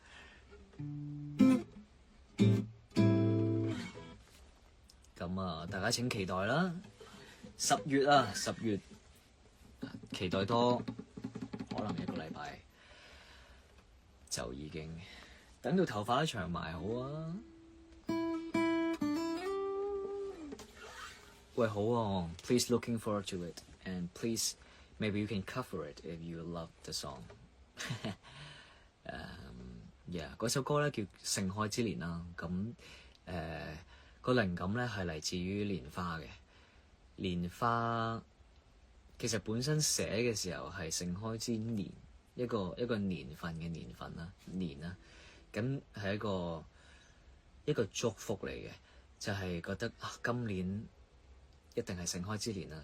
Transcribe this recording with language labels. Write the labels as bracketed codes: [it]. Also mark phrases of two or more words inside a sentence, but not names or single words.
[yue] 咁啊，大家請期待啦！10月啊，10月期待多可能1個禮拜就已經等到頭髮都長埋好啊！喂，好啊 [en] ，please looking forward to it and please maybe you can cover it if you love the song。 [yue] 嗰首歌咧叫《盛開之年》啦，咁個靈感咧係嚟自於蓮花嘅。蓮花其實本身寫嘅時候係盛開之年，一個年份嘅年份啦，年啦，咁係一個祝福嚟嘅，就係覺得今年一定係盛開之年啦。